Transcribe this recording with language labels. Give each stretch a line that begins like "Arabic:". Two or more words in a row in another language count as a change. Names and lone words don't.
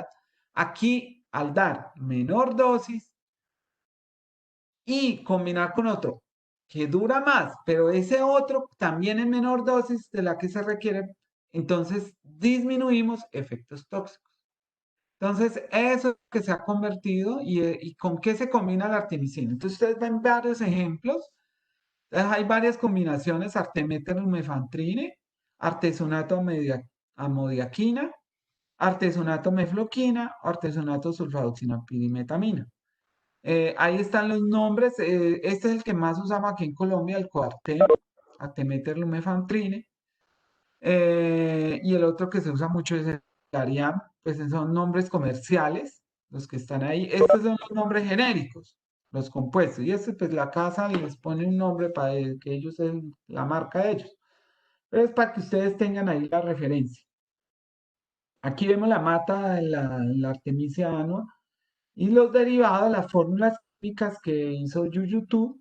Spanish: Aquí, al dar menor dosis y combinar con otro que dura más, pero ese otro también en menor dosis de la que se requiere, entonces disminuimos efectos tóxicos. Entonces, eso es lo que se ha convertido y con qué se combina la artemisina. Entonces, ustedes ven varios ejemplos. Entonces, hay varias combinaciones: artemether-lumefantrine, artesonato amodiaquina, artesonato mefloquina, artesonato sulfadoxinapirimetamina. Ahí están los nombres. Este es el que más usamos aquí en Colombia, el Coartem, artemether-lumefantrine. Y el otro que se usa mucho es el Ariam, pues son nombres comerciales, los que están ahí. Estos son los nombres genéricos, los compuestos. Y este, pues la casa les pone un nombre para que ellos es la marca de ellos. Pero es para que ustedes tengan ahí la referencia. Aquí vemos la mata de la Artemisia annua y los derivados, las fórmulas químicas que hizo YouTube.